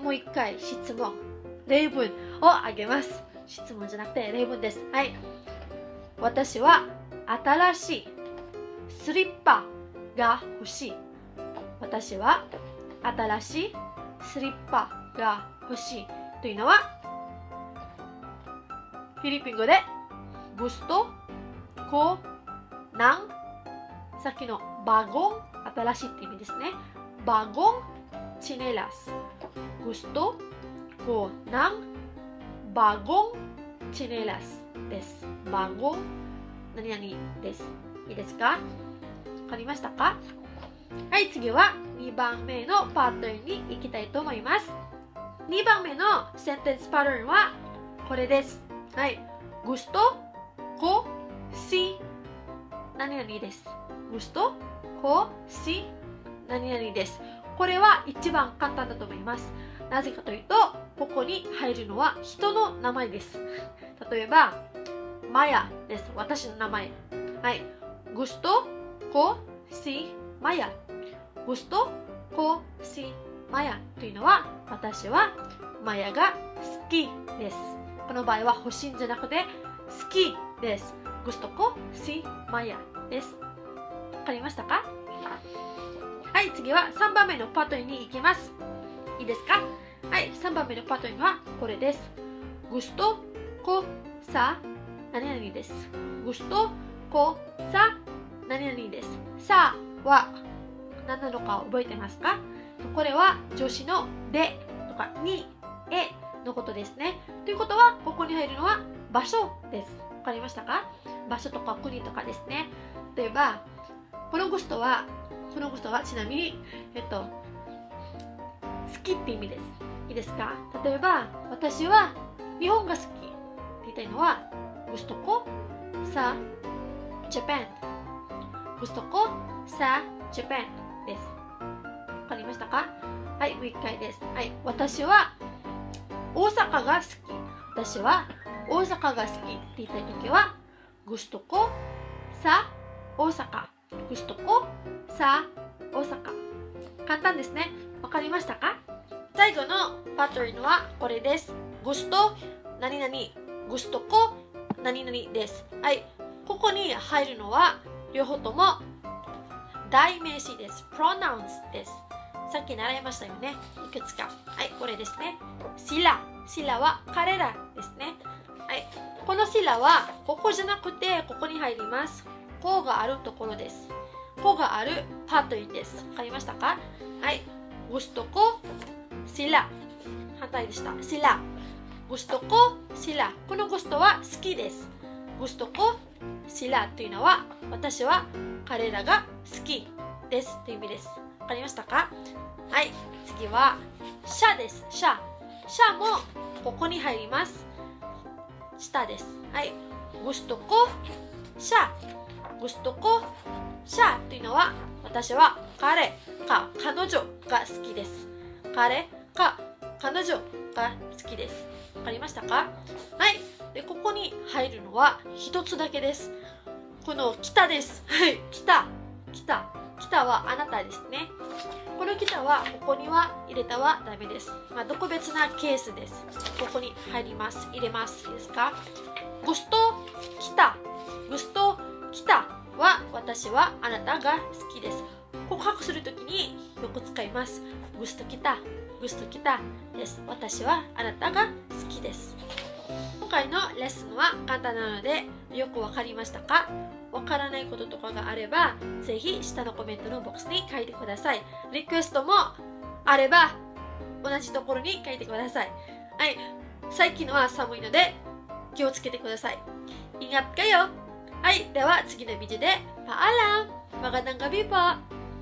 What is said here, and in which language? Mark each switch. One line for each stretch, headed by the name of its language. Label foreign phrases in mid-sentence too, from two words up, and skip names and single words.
Japanese: もう一回質問。例文をあげます。質問じゃなくて例文です。はい。私は新しいスリッパが欲しい。私は新しいスリッパが欲しいというのは、フィリピン語で
Filipino: gusto ko ng、
Japanese: さっきのバゴン、新しいって意味ですね。
Filipino: bagong tsinelas. gusto ko ng bagong tsinelas
Japanese: です。バゴン何々です。いいですか？わかりましたか？はい、次は2番目のパターンに行きたいと思います。2番目のセンテンスパターンはこれです。はい、
Filipino: gusto ko si
Japanese: 何々です。
Filipino: gusto ko si
Japanese: 何々です。これは一番簡単だと思います。なぜかというと、ここに入るのは人の名前です。例えば、マヤです。私の名前。はい。
Filipino: gusto ko si Maya。 gusto ko si Maya
Japanese: というのは、私はマヤが好きです。この場合は欲しいんじゃなくて、好きです。
Filipino: gusto ko si Maya
Japanese: です。わかりましたか？はい、次は3番目のパターンに行きます。いいですか？はい、3番目のパターンはこれです。
Filipino: gusto ko sa
Japanese: 何々です。
Filipino: gusto ko sa
Japanese: 何々です。さは何なのか覚えてますか？これは助詞のでとかに、えのことですね。ということは、ここに入るのは場所です。わかりましたか？場所とか国とかですね。例えば、このグストはちなみに、好きって意味です。いいですか？例えば、私は日本が好きって言いたいのは、
Filipino: gusto ko sa Japan。 gusto ko sa Japan
Japanese: です。わかりましたか？はい、もう一回です。はい、私は大阪が好き。私は大阪が好きって言いたいときは、
Filipino: gusto ko sa 大阪。 gusto ko sa 大阪。
Japanese: 簡単ですね。わかりましたか？最後のパターンはこれです。gusto 何々、
Filipino: gusto ko
Japanese: 何々です。はい、ここに入るのは両方とも代名詞です。pronouns です。さっき習いましたよね。いくつか。はい、これですね。sila は彼らですね。はい、このsilaはここじゃなくてここに入ります。こうがあるところです。こうがあるパターンです。わかりましたか？はい、
Filipino: gusto ko sila。
Japanese: 反対でした。sila。
Filipino: gusto ko sila。
Japanese: このgustoは好きです。
Filipino: gusto ko sila
Japanese: というのは私は彼らが好きですという意味です。わかりましたか？はい、次はシャです。シャもここに入ります。下です。はい、
Filipino: gusto ko siya。 gusto ko siya
Japanese: というのは私は彼か彼女が好きです。彼か彼女が好きです。わかりましたか？はい。で、ここに入るのは一つだけです。この北です。はい。北はあなたですね。この北はここには入れたはダメです。特別なケースです。ここに入ります。入れます。いいですか？gusto北は私はあなたが好きです。告白するときによく使います。
Filipino: gusto kita
Japanese: です。私はあなたが好きです。今回のレッスンは簡単なのでよくわかりましたか？わからないこととかがあればぜひ下のコメントのボックスに書いてください。リクエストもあれば同じところに書いてください。はい、最近は寒いので気をつけてください。
Filipino: Ingat kayo!
Japanese: はい、では次のビデオでPaalam! Magandang gabi po!